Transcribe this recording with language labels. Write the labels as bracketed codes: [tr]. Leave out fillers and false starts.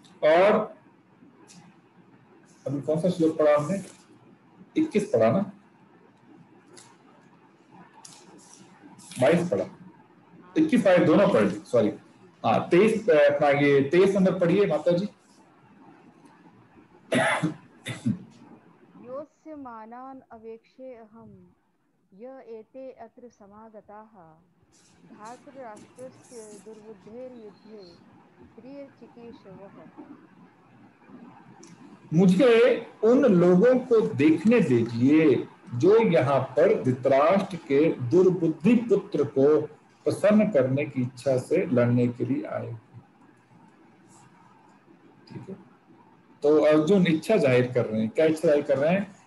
[hi] और अभी कौन सा श्लोक पढ़ा हमने? 21 पढ़ा ना, 22 पढ़ा, 21 22 दोनों पढ़ ली, सॉरी। हाँ 23 अपना ये 23 नंबर पढ़िए माता जी। [sa] योस्य मानान अवेक्षे अहम य एते अत्र समागताः धार्तराष्ट्रस्य दुर्बुद्धेर्युद्धे प्रियचिकीर्षवः। [hi] मुझे उन लोगों को देखने दीजिए जो यहाँ पर धृतराष्ट्र के दुर्बुद्धि पुत्र को प्रसन्न करने की इच्छा से लड़ने के लिए आए। ठीक है। तो अर्जुन इच्छा जाहिर कर रहे हैं। क्या इच्छा जाहिर कर रहे हैं?